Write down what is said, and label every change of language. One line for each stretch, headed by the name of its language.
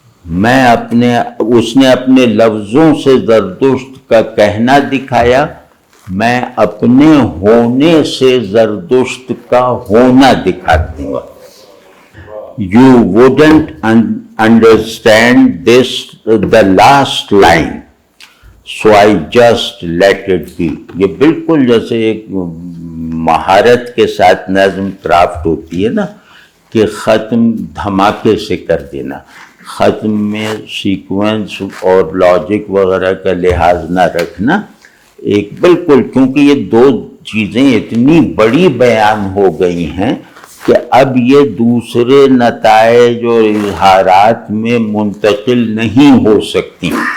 Urdu: اس نے اپنے لفظوں سے زرتشت کا کہنا دکھایا. میں اپنے ہونے سے زرتشت کا ہونا دکھا دوں گا.
English: You wouldn't understand this, the last line, so I just let it be.
Urdu: یہ بالکل جیسے ایک مہارت کے ساتھ نظم کرافٹ ہوتی ہے نا کہ ختم دھماکے سے کر دینا. ختم میں سیکوینس اور لاجک وغیرہ کا لحاظ نہ رکھنا. ایک بالکل، کیونکہ یہ دو چیزیں اتنی بڑی بیان ہو گئی ہیں کہ اب یہ دوسرے نتائج اور اظہارات میں منتقل نہیں ہو سکتی.